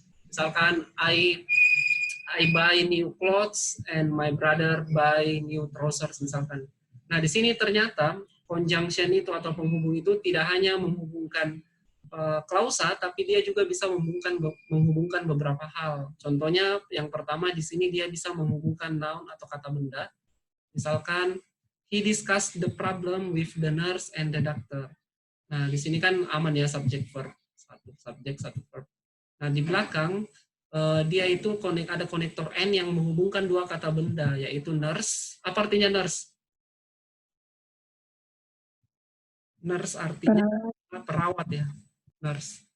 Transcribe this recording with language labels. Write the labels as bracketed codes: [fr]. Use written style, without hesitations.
[en] Misalkan I buy new clothes and my brother buy new trousers misalkan. [id] Nah di sini ternyata conjunction itu atau penghubung itu tidak hanya menghubungkan klausa, tapi dia juga bisa menghubungkan beberapa hal. Contohnya yang pertama di sini dia bisa menghubungkan noun atau kata benda. [en] Misalkan he discussed the problem with the nurse and the doctor. [id] Nah di sini kan aman ya, subject verb, satu subjek satu verb. Nah, di belakang dia itu ada konektor N yang menghubungkan dua kata benda, yaitu nurse. Apa artinya nurse? Nurse artinya perawat ya, nurse.